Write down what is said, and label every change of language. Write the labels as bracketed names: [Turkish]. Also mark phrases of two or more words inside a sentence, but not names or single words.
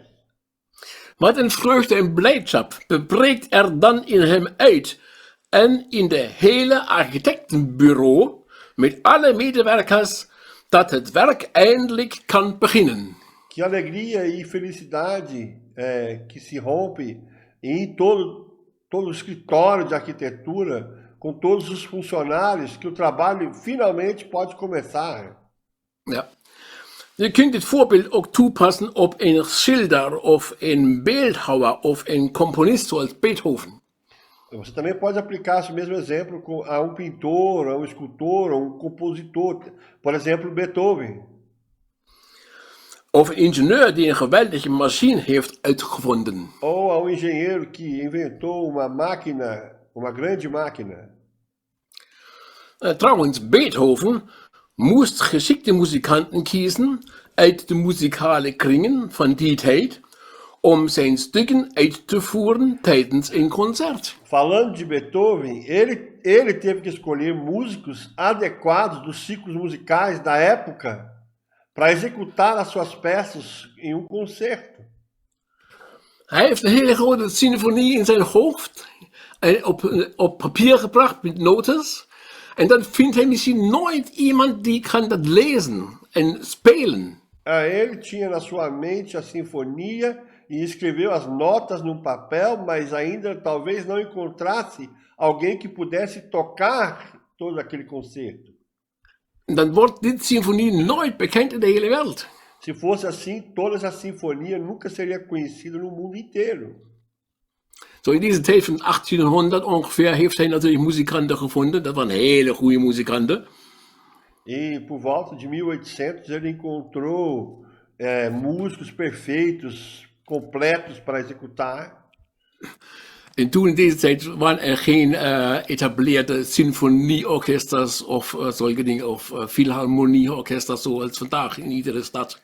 [Dutch] Wat een vreugde en blijdschap breekt er dan in hem uit en in de hele architectenbureau met alle medewerkers dat het werk eindelijk kan beginnen. [Portuguese] Que alegria e felicidade que se rompe em todo o escritório de arquitetura, com todos os funcionários, que o trabalho finalmente pode começar. [Dutch] Ja. Je kunt dit voorbeeld ook toepassen op een schilder of een beeldhouwer of een componist zoals Beethoven. [Portuguese] Você também pode aplicar esse mesmo exemplo a um pintor, a um escultor, a um compositor, por exemplo, Beethoven. [Dutch] Of een ingenieur die een geweldige machine heeft uitgevonden. [Portuguese] Ou a um engenheiro que inventou uma máquina, uma grande máquina. [Dutch] Trouwens, Beethoven moest geschikte muzikanten kiezen uit de muzikale kringen van die tijd om zijn stukken uit te voeren tijdens een concert. [Portuguese] Falando de Beethoven, ele teve que escolher músicos adequados dos ciclos musicais da época para executar as suas peças em concerto. [Dutch] Hij heeft een hele grote symfonie in zijn hoofd op papier gebracht met notas. En dan vindt hij misschien nooit iemand die kan dat lezen en spelen. [Portuguese] Ele tinha na sua mente a sinfonia e escreveu as notas num papel, mas ainda talvez não encontrasse alguém que pudesse tocar todo aquele concerto. [Dutch] En dan wordt dit symfonie nooit bekend in de hele wereld. [Portuguese] Se fosse assim, toda essa sinfonia nunca seria conhecida no mundo inteiro. [Dutch] Zo in deze tijd van 1800 ongeveer heeft hij natuurlijk muzikanten gevonden. Dat waren hele goede muzikanten. [Portuguese] E por volta de 1800 ele encontrou músicos perfeitos, completos para executar. [Dutch] En toen in deze tijd waren er geen etableerde symfonieorkesters of zulke dingen, of filharmonieorkesters zoals vandaag in iedere stad.